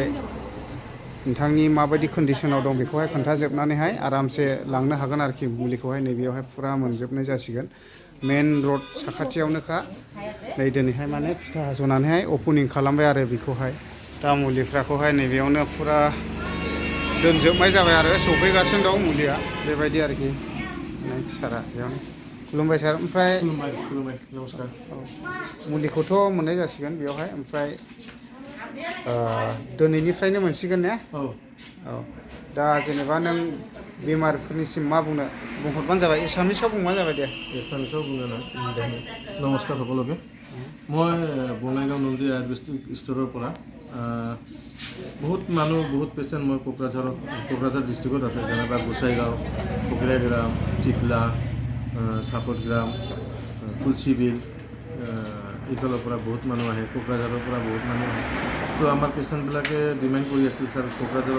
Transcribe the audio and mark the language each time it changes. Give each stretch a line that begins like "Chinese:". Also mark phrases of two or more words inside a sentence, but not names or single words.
Bodo: नोंथांनि माबायदि कन्डिशनाव दं बेखौहाय खोन्थाजोबनानैहाय आरामसे लांनो हागोन आरोखि मुलिखौहाय नैबेयावहाय फुरा मोनजोबनाय जासिगोन मेन रड साखाथियावनोखा नै दिनैहाय माने फिथा हास'नानैहाय अपेनिं खालामबाय आरो बेखौहाय दा मुलिफ्राखौहाय नैबेयावनो फुरा दोनजोबनाय जाबाय आरो सफैगासिनो दं मुलिया बेबायदि आरोखि नै सारा बेयावनो खुलुमबाय सार ओमफ्राय खुलुमबाय नमस्कार मुलिखौथ' मोननाय जासिगोन बेयावहाय ओमफ्राय दिनैनिफ्रायनो मोनसिगोन ने औ दा जेनेबा नों बेमारफोरनिसिम मा बुंहरबानो जाबाय एसामिसाव बुंबानो जाबाय दे
Assamese: এছামিছৰ বুঙা নাই নমস্কাৰ সকলোকে মই বঙাইগাঁও নন্দী আয়ুৰ্বেদিক ষ্ট'ৰৰ পৰা বহুত মানুহ বহুত পেচেণ্ট মই কোকৰাঝাৰ ডিষ্ট্ৰিক্টত আছে যেনেবা গোসাইগাঁও ফকিৰাগ্ৰাম চিতলা চাপতগ্ৰাম তুলসীবিল এইফালৰ পৰা বহুত মানুহ আহে কোকৰাঝাৰৰ পৰা বহুত মানুহ আহে তো আমাৰ পেচেণ্টবিলাকে ডিমাণ্ড কৰি আছিল ছাৰ কোকৰাঝাৰত